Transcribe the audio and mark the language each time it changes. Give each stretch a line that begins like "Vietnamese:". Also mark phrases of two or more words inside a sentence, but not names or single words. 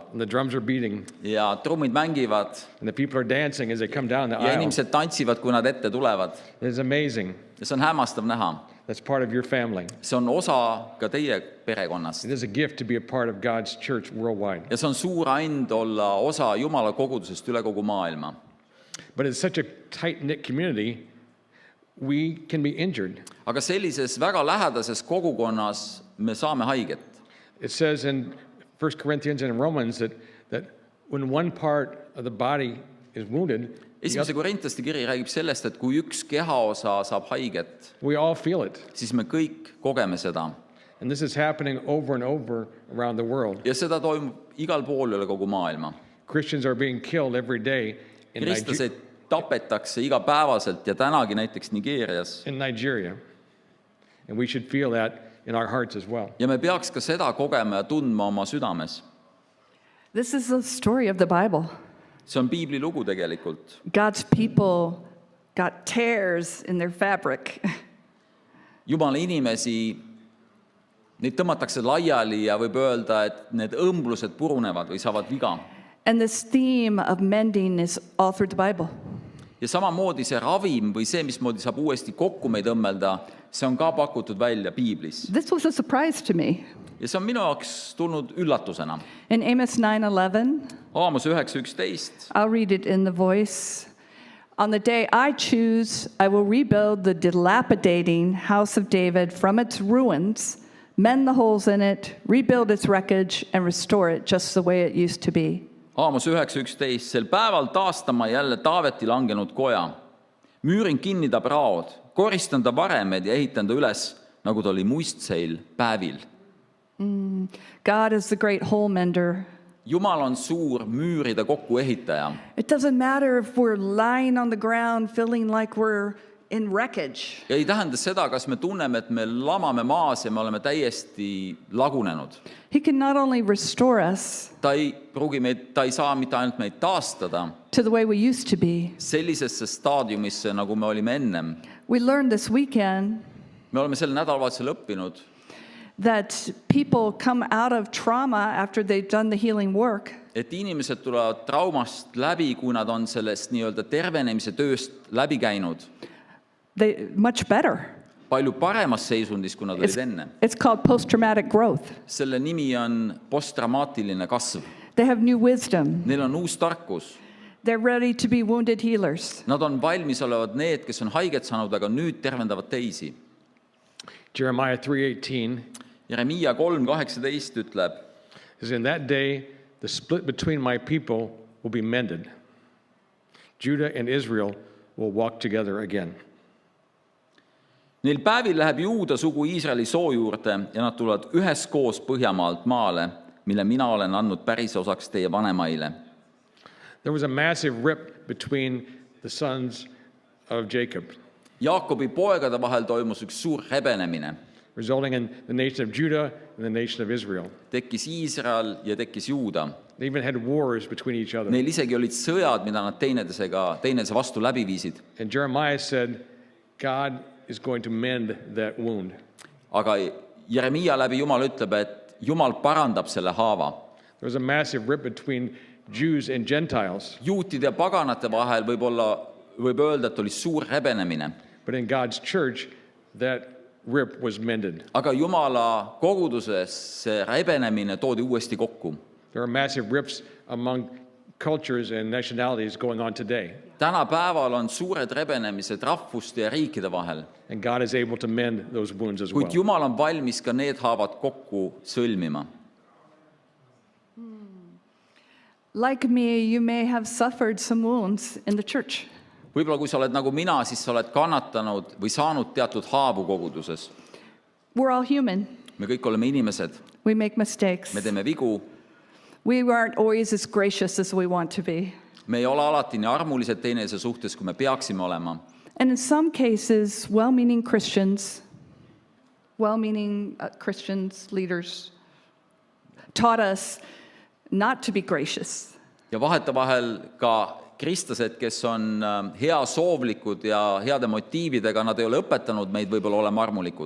English: And the drums are beating,
Estonian: ja trummid mängivad
English: and the people are dancing as they come down the
Estonian: ja
English: aisle.
Estonian: inimesed tantsivad, kui nad ette tulevad.
English: It's amazing.
Estonian: Ja see on hämmastav näha.
English: That's part of your family.
Estonian: See on osa ka teie perekonnast.
English: It is a gift to be a part of God's church worldwide.
Estonian: Ja see on suur and olla osa Jumala kogudusest üle kogu maailma.
English: But it's such a tight-knit community, we can be injured.
Estonian: Aga sellises väga lähedases kogukonnas me saame haiget.
English: It says in 1 Corinthians and in Romans that when one part of the body is wounded,
Estonian: Esimese Korintlaste kiri räägib sellest, et kui üks kehaosa saab haiget,
English: we all feel it.
Estonian: siis me kõik kogeme seda.
English: And this is happening over and over around the world.
Estonian: Ja seda toimub igal pool üle kogu maailma.
English: Christians are being killed every day in
Estonian: Kristlased tapetakse igapäevaselt ja tänagi näiteks Nigeerias.
English: Nigeria. And we should feel that in our hearts as well.
Estonian: Ja me peaks ka seda kogema ja tundma oma südames.
English: This is the story of the Bible.
Estonian: See on piibli lugu tegelikult.
English: God's people got tears in their fabric.
Estonian: Jumala inimesi, neid tõmmatakse laiali ja võib öelda, et need õmblused purunevad või saavad viga.
English: And this theme of mending is all through the Bible.
Estonian: Ja samamoodi see ravim või see, mismoodi saab uuesti kokku meid õmmelda, see on ka pakutud välja piiblis.
English: This was a surprise to me.
Estonian: Ja see on minu jaoks tulnud üllatusena.
English: In Amos 9:11,
Estonian: Aamos 9:11.
English: I'll read it in the voice. On the day I choose, I will rebuild the dilapidating house of David from its ruins, mend the holes in it, rebuild its wreckage, and restore it just the way it used to be.
Estonian: Aamos 9:11. Sel päeval taastama jälle Taaveti langenud koja. Müürin kinni ta praod, koristan ta varemed ja ehitan ta üles, nagu ta oli muistseil päevil.
English: God is the great hole mender.
Estonian: Jumal on suur müüride kokkuehitaja.
English: It doesn't matter if we're lying on the ground feeling like we're in wreckage.
Estonian: Ja ei tähenda seda, kas me tunneme, et me lamame maas ja me oleme täiesti lagunenud.
English: He can not only restore us
Estonian: Ta ei saa mitte ainult meid taastada
English: to the way we used to be.
Estonian: sellisesse staadiumisse, nagu me olime ennem.
English: We learned this weekend
Estonian: Me oleme sel nädalavahetusel õppinud,
English: that people come out of trauma after they've done the healing work,
Estonian: et inimesed tulevad traumast läbi, kui nad on sellest nii-öelda tervenemise tööst läbi käinud.
English: they much better.
Estonian: Palju paremas seisundis, kui nad olid enne.
English: It's called post-traumatic growth.
Estonian: Selle nimi on posttraumaatiline kasv.
English: They have new wisdom.
Estonian: Neil on uus tarkus.
English: They're ready to be wounded healers.
Estonian: Nad on valmis olevad need, kes on haiget saanud, aga nüüd tervendavad teisi.
English: Jeremiah 3:18
Estonian: Jeremiia 3:18 ütleb,
English: says, in that day the split between my people will be mended. Judah and Israel will walk together again.
Estonian: neil päevil läheb Juuda sugu Iisraeli soo juurde ja nad tulevad üheskoos Põhjamaalt maale, mille mina olen andnud pärisosaks teie vanemaile.
English: There was a massive rip between the sons of Jacob.
Estonian: Jaakobi poegade vahel toimus üks suur rebenemine.
English: resulting in the nation of Judah and the nation of Israel.
Estonian: tekkis Iisrael ja tekkis Juuda.
English: They even had wars between each other.
Estonian: Neil isegi olid sõjad, mida nad teineteise vastu läbi viisid.
English: And Jeremiah said, God is going to mend that wound.
Estonian: Aga Jeremiia läbi Jumal ütleb, et Jumal parandab selle haava.
English: There was a massive rip between Jews and Gentiles,
Estonian: Juutide ja paganate vahel võib öelda, et oli suur rebenemine.
English: but in God's church, that rip was mended.
Estonian: Aga Jumala koguduses see rebenemine toodi uuesti kokku.
English: There are massive rips among cultures and nationalities going on today,
Estonian: Tänapäeval on suured rebenemised rahvuste ja riikide vahel,
English: and God is able to mend those wounds as well.
Estonian: kuid Jumal on valmis ka need haavad kokku sõlmima.
English: Like me, you may have suffered some wounds in the church.
Estonian: Võib-olla kui sa oled nagu mina, siis sa oled kannatanud või saanud teatud haavu koguduses.
English: We're all human.
Estonian: Me kõik oleme inimesed,
English: We make mistakes.
Estonian: me teeme vigu,
English: We aren't always as gracious as we want to be.
Estonian: me ei ole alati nii armulised teineteise suhtes, kui me peaksime olema.
English: And in some cases, well-meaning Christians, Christians, leaders, taught us not to be gracious.
Estonian: Ja vahetevahel ka kristlased, kes on heasoovlikud ja heade motiividega, nad ei ole õpetanud meid võib-olla olema armulikud.